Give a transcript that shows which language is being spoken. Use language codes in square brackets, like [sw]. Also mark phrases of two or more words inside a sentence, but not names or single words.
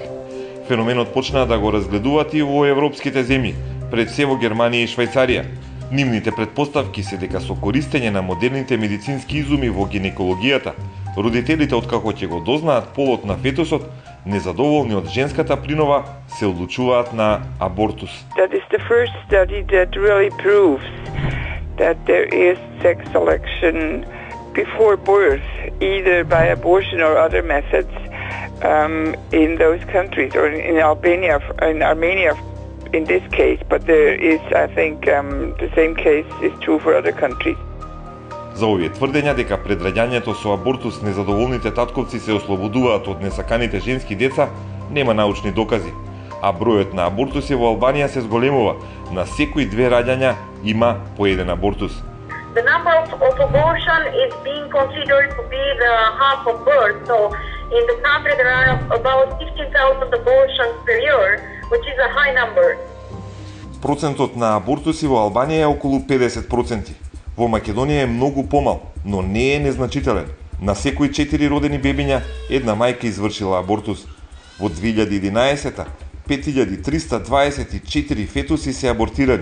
[mk] Феноменот почнаа да го разгледуваат и во европските земји, пред се во Германија и Швајцарија. Нивните предпоставки се дека со користење на модерните медицински изуми во гинекологијата, родителите откако ќе го дознаат полот на фетусот, незадоволни од женската принова, се одлучуваат на абортус. [en] That is the first study that really proves that there is sex selection before birth, either by abortion or other methods, in those countries, or in Armenia in this case, but there is, I think, the same case is true for other countries. [mk] За овие тврдења дека пред раѓањето со абортус незадоволните татковци се ослободуваат од несаканите женски деца, нема научни докази, а бројот на абортуси во Албанија се зголемува. На секои 2 раѓања има по еден абортус. [en] The number of abortion is being considered to be the half of birth. So in the country there are about 15,000 abortions per year, which is a high number. [mk] Процентот на абортуси во Албанија е околу 50%. Во Македонија е многу помал, но не е незначителен. На секои 4 родени бебиња, една мајка извршила абортус. Во 2011-та, 5324 фетуси се абортирани.